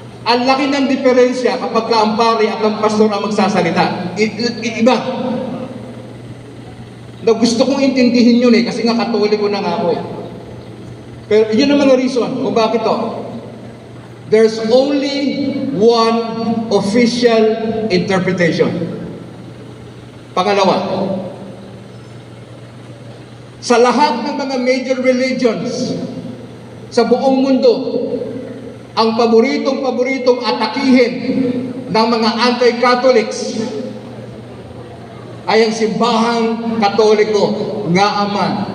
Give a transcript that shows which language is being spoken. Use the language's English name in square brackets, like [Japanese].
[Filipino] Ang laki ng diferensya kapag ka ang pari at ang pastor ang magsasalita. Iba. Na gusto kong intindihin yun eh, kasi nga Katoliko na nga ako eh. Pero yun ang mga reason kung bakit to. [English] There's only one official interpretation. [Filipino] Pangalawa, sa lahat ng mga major religions sa buong mundo, ang paboritong atakihin ng mga anti-Catholics ay ang simbahang Katoliko nga aman.